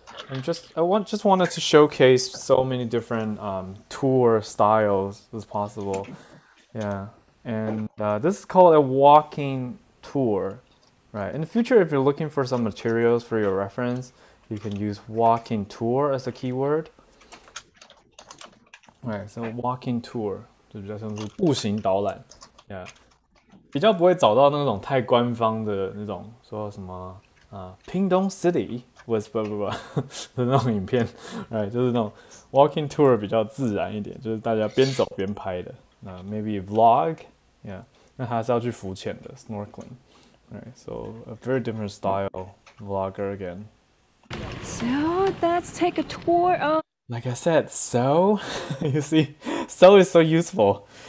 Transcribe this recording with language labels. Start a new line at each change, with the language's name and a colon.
English: And just wanted to showcase so many different tour styles as possible. Yeah, and this is called a walking tour. Right. In the future, if you're looking for some materials for your reference, you can use walking tour as a keyword. Right.
Chinese: So walking tour 就比较像是步行导览。
English: Yeah.
Chinese: 比较不会找到那种太官方的那种说什么
English: Pingdong City was blah blah blah
Chinese: 的那种影片，就是那种 walking tour 比较自然一点，就是大家边走边拍的。
English: maybe vlog, yeah，
Chinese: 那还是要去浮潜的
English: snorkeling, right? So a very different style vlogger again. So let's take a tour of. Like I said, so you see, so is so useful.